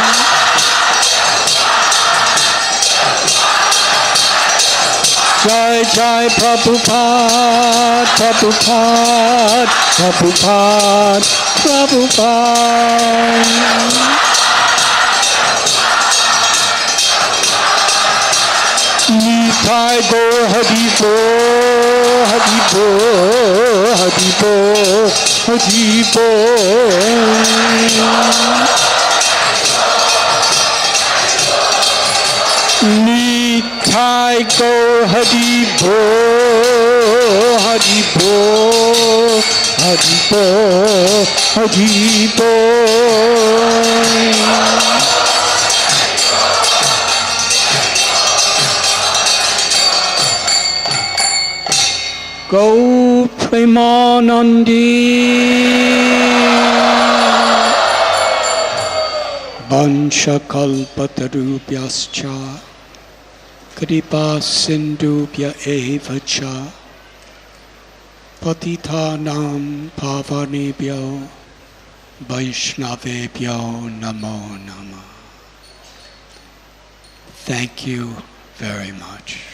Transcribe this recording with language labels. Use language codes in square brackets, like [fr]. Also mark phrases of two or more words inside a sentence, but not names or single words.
[sa] Jai Jai Prabhupada, Prabhupada, Prabhupada, Prabhupada. Nitai Go Hari Bo, Hari Bo, Hari Bo, Hari Bo. Nitai Go Hari Bo, Hari Bo, Hari Bo, Hari Bo. गो प्रेमानन्दि वाञ्छाकल्पतरुभ्यश्च कृपा सिन्धुभ्य एव च पतितानाम् पावनेभ्यो वैष्णवेभ्यो नमो नमः. [en] Thank you very much.